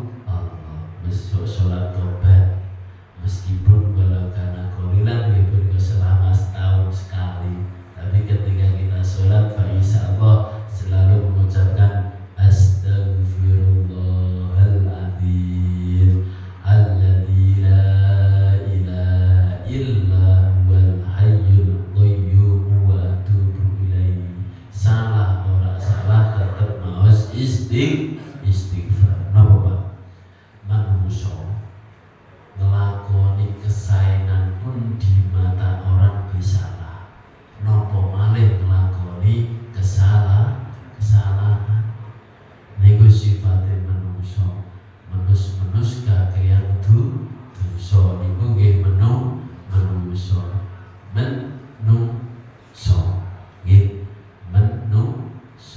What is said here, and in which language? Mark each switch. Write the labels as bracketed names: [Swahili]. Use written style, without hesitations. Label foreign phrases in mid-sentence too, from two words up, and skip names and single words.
[Indonesian] Mesok sholat tobat meskipun walau karena kolilan walaupun selama setahun sekali, tapi ketika kita sholat [Arabic] فإن شاء الله [Indonesian] selalu mengucapkan [Arabic] أستغفر الله العظيم الذي لا إله إلا هو الحي القيوم وأتوب إليه. [Javanese] Salah ora salah tetap maos istighfar. Napa Pak? Manungso ngelakoni kesaenan pun [Indonesian] di mata orang [Javanese] disalah, nopo malih ngelakoni kesalahan. Niku sifate manungso, menus kakean dosa niku nggih menungso. Nggih menungso.